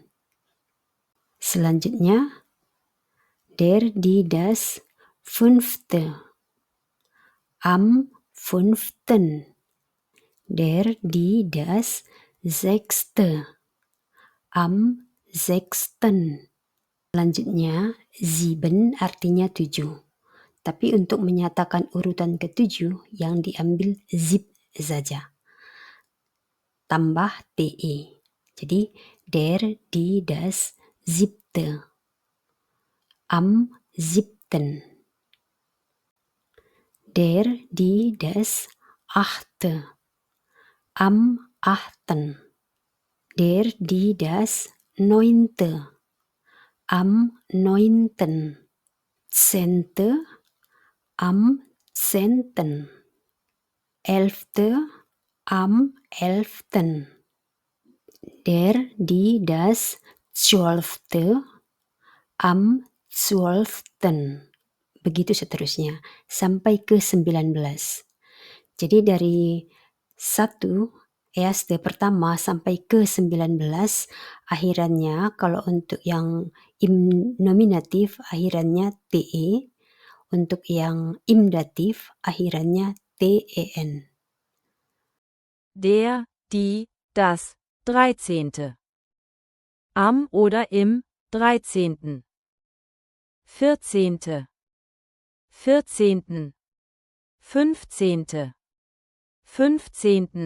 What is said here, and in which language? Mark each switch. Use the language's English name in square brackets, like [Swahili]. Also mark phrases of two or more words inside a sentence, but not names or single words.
[Indonesian] Selanjutnya [German] der, die, das, fünfte. Am fünften. Der, die, das, sechste. Am sechsten. [Indonesian] Selanjutnya sieben artinya 7. Tapi untuk menyatakan urutan ke-7 yang diambil zip saja. Tambah te. Jadi [German] der, die, das, siebte. Am siebten. Der, die, das, achte. Am achten. Der, die, das, neunte. Am neunten. Zehnte. Am zehnten. Elfte. Am elften. Der, die, das, zwölfte. Am zwölften. [Indonesian] Begitu seterusnya, sampai ke 19. Jadi dari 1, erste pertama sampai ke 19, akhirannya kalau untuk yang im nominatif akhirannya te, untuk yang im datif akhirannya ten. [German] Der, die, das, 13. Am oder im 13. 14. 14. 15. 15.